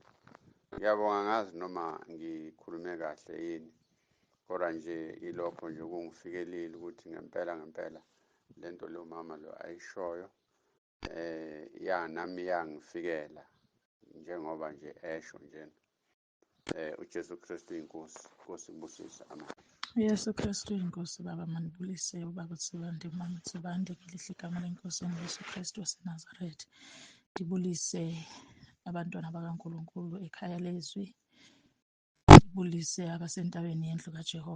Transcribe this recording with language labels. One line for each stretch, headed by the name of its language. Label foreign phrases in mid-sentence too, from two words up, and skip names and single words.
Zulu: Ngiyabonga, ngazi noma ngikhulume kahle yini, kodwa nje ilokho nje kungifikelile ukuthi ngempela lento lo mama lo ayishoyo nami yangifikela njengoba nje esho njena. uJesu Kristu inkosi. Inkosi kubusisa. Amen. Yesu Kristu inkosi.
Xhosa: Baba, manibulise ubaba Sibande, mama Sibande, ngelihle igama lenkosi Yesu Kristu waseNazaretha. Ndibulise abantwana bakaNkulunkulu ekhaya lezwi. Ndibulise abasentabeni yendlu kaJehova.